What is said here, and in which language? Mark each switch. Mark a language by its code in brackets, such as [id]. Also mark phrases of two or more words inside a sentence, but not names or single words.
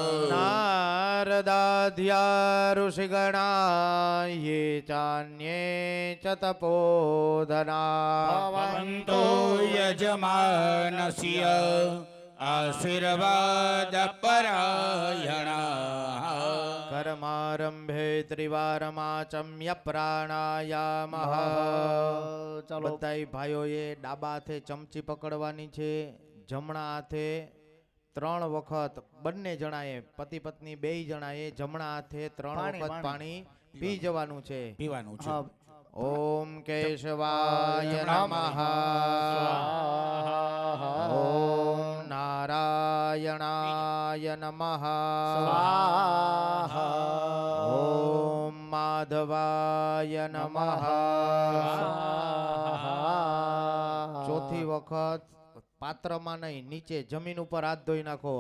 [sa] नारदाध्या ऋषिगणा ये चान्ये च तपोधना भवन्तो यजमानस्य आशीर्वाद परायणा कर्मारंभे त्रिवारमाचम्य प्राणायामः [gu] ચાલો બધાય ભાઈઓએ ડાબા હાથે ચમચી પકડવાની છે, જમણા હાથે 3 વખત બંને જણાએ પતિ પત્ની બેય જણાએ જમણા હાથે 3 વખત પાણી પી જવાનું છે, પીવાનું છે. [sa] ઓમ કેશવાય નમઃ ઓમ નારાયણાય નમઃ ઓમ માધવાય નમઃ [gu] ચોથી વખત પાત્રમાં નહીં, નીચે જમીન ઉપર હાથ ધોઈ નાખો.